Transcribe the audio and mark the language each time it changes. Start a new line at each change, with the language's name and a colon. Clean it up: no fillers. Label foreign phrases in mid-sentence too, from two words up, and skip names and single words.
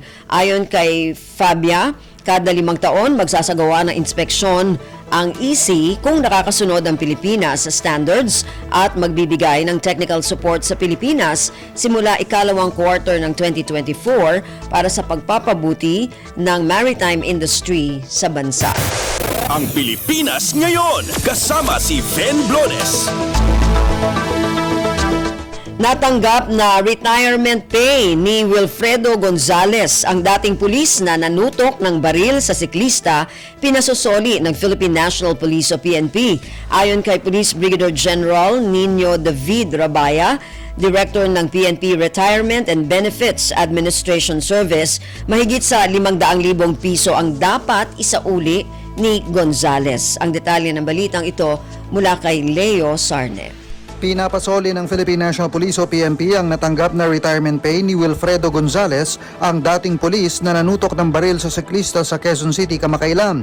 Filipino: Ayon kay Fabia, kada 5 taon magsasagawa ng inspeksyon ang EC kung nakakasunod ang Pilipinas sa standards at magbibigay ng
English: technical support
Filipino: sa Pilipinas simula ikalawang quarter ng 2024 para sa pagpapabuti ng
English: maritime industry
Filipino: sa bansa. Ang Pilipinas ngayon, kasama si Ben Blones. Natanggap na
English: retirement pay
Filipino: ni Wilfredo Gonzales, ang dating pulis na nanutok ng baril sa siklista, pinasosoli ng Philippine National Police o PNP. Ayon kay Police Brigadier General Nino David Rabaya, Director ng PNP Retirement and Benefits Administration Service, mahigit sa 500,000 piso ang dapat isauli ni Gonzales. Ang detalye ng balitang ito mula kay Leo Sarne. Pinapasoli ng Philippine National Police o PNP ang natanggap na
English: retirement pay
Filipino: ni Wilfredo Gonzales, ang dating pulis na nanutok ng baril sa siklista sa Quezon City kamakailan.